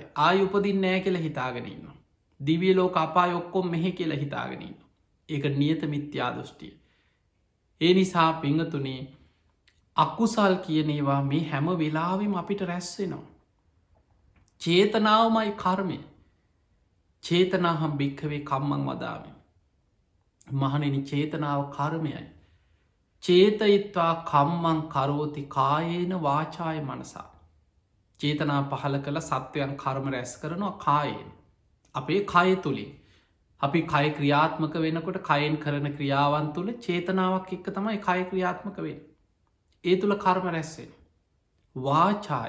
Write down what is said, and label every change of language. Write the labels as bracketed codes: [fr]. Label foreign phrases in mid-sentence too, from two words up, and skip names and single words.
[si] ආය උපදින් නෑ කියල හිතාගෙනන්න. දිවිය ලෝක අපාය ඔක්කොම් මෙහෙ කියලා හිතාගෙනන්න. ඒක නියත මිත්‍යා දෘෂ්ටිය. ඒ නිසා පිංහතුනේ අකුසල් කියනේවා මේ හැම වෙලාවෙම අපිට රැස්වෙනවා. චේතනාවමයි කර්මය. [pi] චේතනාහම් භික්කවේ කම්මං වදාවෙන්. [si] මහනෙනි චේතනාව කර්මයයි. [pi] චේතයිත්වා කම්මං කරෝති කායේන වාචාය මනසා. [si] චේතනා පහල කළ සත්වයන් කර්ම රැස් කරනවා කායෙන්. අපේ කය තුළින්. අපි කය ක්‍රියාත්මක වෙනකොට කයෙන් කරන ක්‍රියාවන් තුළ චේතනාවක් එක්ක තමයි කය ක්‍රියාත්මක වෙන්. ඒ තුළ කර්ම රැස්සෙන. වාචාය.